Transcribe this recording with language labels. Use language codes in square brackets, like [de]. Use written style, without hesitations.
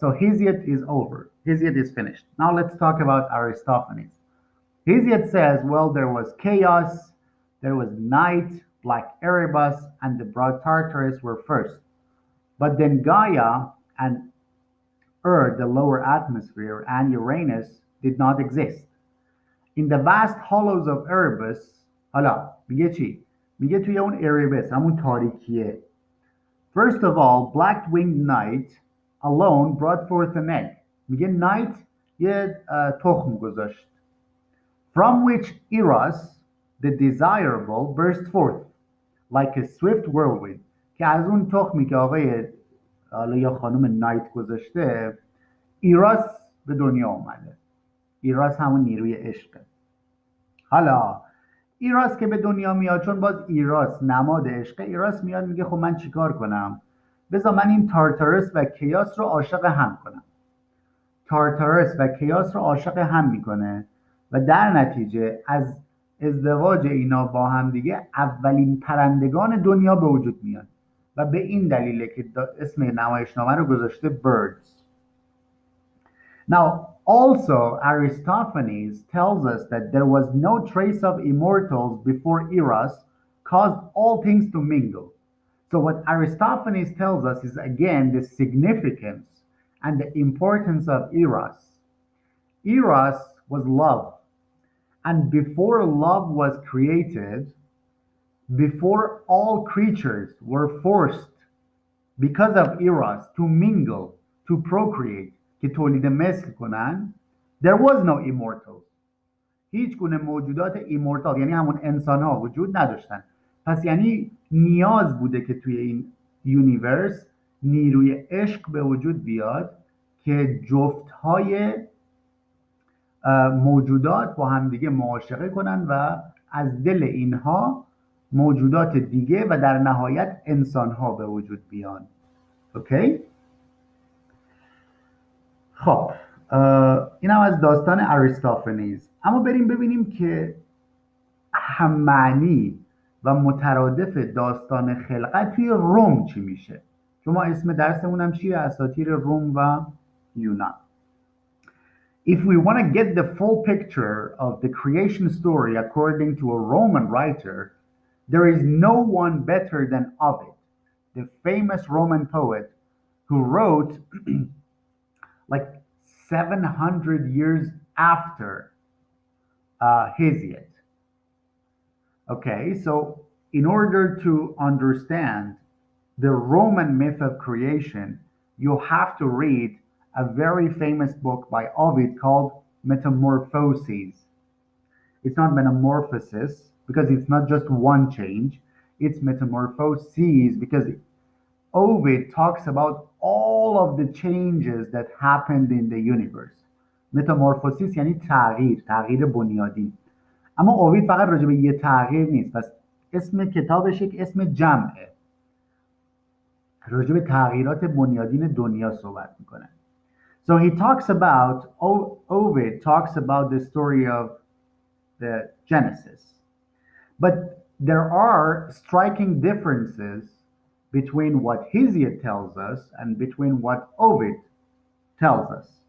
[en] So Hesiod is over. Hesiod is finished. Now let's talk about Aristophanes. Hesiod says, well, there was chaos, there was night, black Erebus, and the broad Tartarus were first. But then Gaia and Earth, the lower atmosphere, and Uranus did not exist. In the vast hollows of Erebus, [fa] حالا میگه چی؟ میگه توی اون Erebus، همون تاریکیه. [en] First of all, black-winged night alone brought forth an egg. [fa] میگه night یه تخم گذاشت. [en] From which Eros, the desirable, burst forth like a swift whirlwind. [fa] که از اون تخمی که آقای حالا یا خانم نایت گذاشته، ایراس به دنیا اومده. ایراس همون نیروی عشقه. حالا ایراس که به دنیا میاد، چون باز ایراس نماد عشقه، ایراس میاد میگه خب من چیکار کنم؟ بذار من این تارتارس و کیاس رو عاشق هم کنم. تارتارس و کیاس رو عاشق هم میکنه و در نتیجه از ازدواج اینا با هم دیگه اولین پرندگان دنیا به وجود میاد و به این دلیله که اسم نمایشنامه رو گذاشته Birds. [en] Now, also Aristophanes tells us that there was no trace of immortals before Eros caused all things to mingle. So what Aristophanes tells us is again the significance and the importance of Eros. Eros was love. And before love was created, before all creatures were forced because of Eros to mingle, to procreate, [fa] که تولید مثل کنن, [en] there was no immortals. [fa] هیچ گونه موجودات ایمورتال یعنی همون انسان ها وجود نداشتن. پس یعنی نیاز بوده که توی این یونیورس نیروی عشق به وجود بیاد که جفت های موجودات با همدیگه معاشقه کنن و از دل اینها موجودات دیگه و در نهایت انسان ها به وجود بیان. اوکی؟ خب این هم از داستان اریستوفانیز. اما بریم ببینیم که هم معنی و مترادف داستان خلقت توی روم چی میشه. شما اسم درسمون هم چیه؟ اساطیر روم و یونان. [en] If we want to get the full picture of the creation story according to a Roman writer, there is no one better than Ovid, the famous Roman poet who wrote like 700 years after Hesiod. Okay, so in order to understand the Roman myth of creation, you have to read a very famous book by Ovid called Metamorphoses. It's not Metamorphosis because it's not just one change, it's Metamorphoses because Ovid talks about all of the changes that happened in the universe. [fa] Metamorphosis یعنی تغییر بنیادی. اما اوید فقط راجع به یه تغییر نیست، پس اسم کتابش یک اسم جمعه، راجع به تغییرات بنیادین دنیا صحبت میکنه. [en] So he talks about, Ovid talks about the story of the Genesis. But there are striking differences between what Hesiod tells us and between what Ovid tells us.